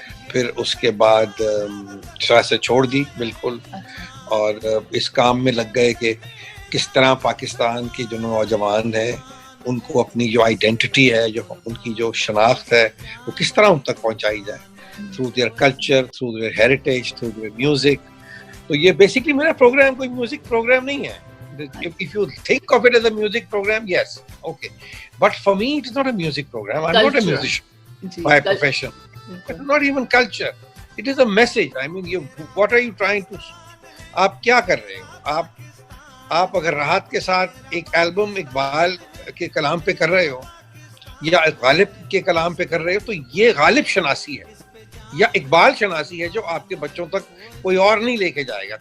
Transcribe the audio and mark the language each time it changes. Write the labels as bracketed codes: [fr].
[ur] پھر اس کے بعد سیاست چھوڑ دی بالکل, اور اس کام میں لگ گئے کہ کس طرح پاکستان کے جو نوجوان ہیں ان کو اپنی جو آئیڈینٹی ہے, جو ان کی جو شناخت ہے, وہ کس طرح ان تک پہنچائی جائے [en] through their culture, through their heritage, through their music. [ur] تو یہ بیسکلی میرا پروگرام کوئی میوزک پروگرام نہیں ہے. [en] If you think of it as a music program, yes, okay. But for me, it is not a music program. I'm not a musician by profession. It's not even culture. It is a message. I mean, what are you trying to... [ur] آپ کیا کر رہے ہو؟ آپ اگر راحت کے ساتھ ایک album Iqbal کے کلام پہ کر رہے ہو یا غالب کے کلام پہ کر رہے ہو تو یہ غالب شناسی ہے یا اقبال شناسی ہے جو آپ کے بچوں تک کوئی اور نہیں لے کے جائے گا.